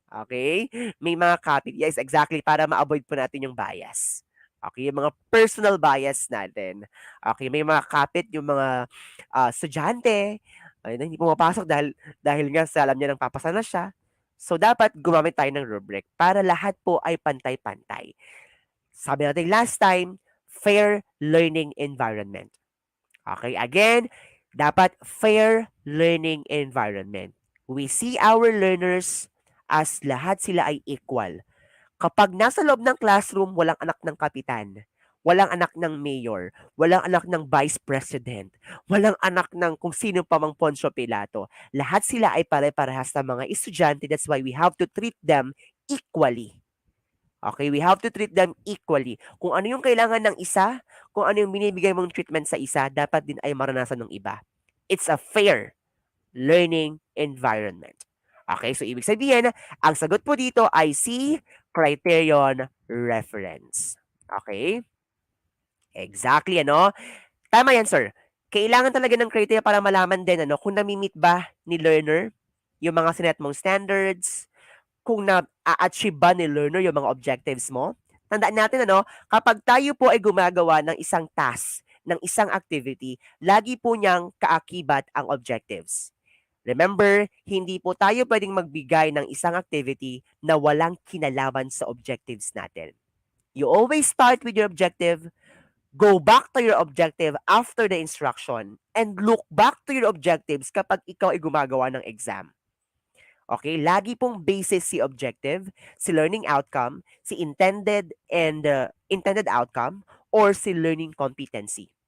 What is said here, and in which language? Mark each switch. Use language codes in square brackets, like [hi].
[tl] Okay? May mga kapit. [en] Yes, exactly, [tl] para ma-avoid po natin yung bias. Okay, yung mga personal bias natin. Okay, may mga kapit yung mga estudyante, ayun na, hindi pumapasok dahil nga sa alam niya ng papasa na siya. So, dapat gumamit tayo ng rubric para lahat po ay pantay-pantay. Sabi natin [en] last time, fair learning environment. Okay, again, dapat fair learning environment. We see our learners as [tl] lahat sila ay [en] equal. [tl] Kapag nasa loob ng classroom, walang anak ng kapitan, walang anak ng mayor, walang anak ng vice president, walang anak ng kung sino pa mang Poncio Pilato. Lahat sila ay pare-parehas na mga estudyante. [en] That's why we have to treat them equally. Okay, we have to treat them equally. [tl] Kung ano yung kailangan ng isa, kung ano yung binibigay mong treatment sa isa, dapat din ay maranasan ng iba. [en] It's a fair learning environment. [tl] Okay, so ibig sabihin, ang sagot po dito ay C, Criterion reference. Okay? Exactly, ano? Tama yan, sir. Kailangan talaga ng criteria para malaman din, ano, kung nami-meet ba ni learner yung mga sinet mong standards, kung na-achieve ba ni learner yung mga objectives mo. Tandaan natin, ano, kapag tayo po ay gumagawa ng isang task, ng isang activity, lagi po niyang kaakibat ang objectives. Remember, hindi po tayo pwedeng magbigay ng isang activity na walang kinalaman sa objectives natin. [en] You always start with your objective, go back to your objective after the instruction, and look back to your objectives [tl] kapag ikaw ay gumagawa ng [en] exam. [tl] Okay, lagi pong basis si objective, si learning outcome, si intended outcome, or si learning competency.